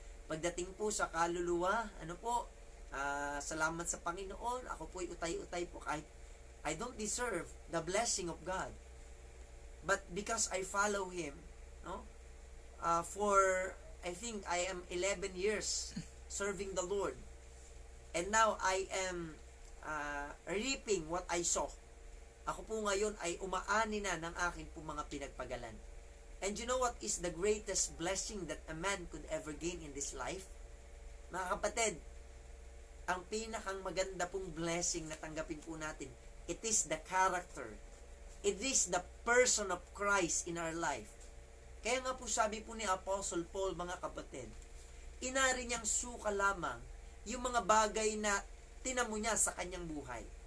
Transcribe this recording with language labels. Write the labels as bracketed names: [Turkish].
[Filipino] Pagdating po sa kaluluwa, ano po, salamat sa Panginoon, ako po'y utay-utay po kahit [English] I don't deserve the blessing of God. But because I follow Him, no? For, I think, I am 11 years serving the Lord. And now, I am reaping what I sow. [Filipino] Ako po ngayon ay umaani na ng akin po mga pinagpagalan. [English] And you know what is the greatest blessing that a man could ever gain in this life? [Filipino] Mga kapatid, ang pinakang maganda pong blessing na tanggapin po natin, [English] it is the character. It is the person of Christ in our life. [Filipino] Kaya nga po sabi po ni Apostle Paul, mga kapatid, inari niyang suka lamang yung mga bagay na tinamo niya sa kanyang buhay.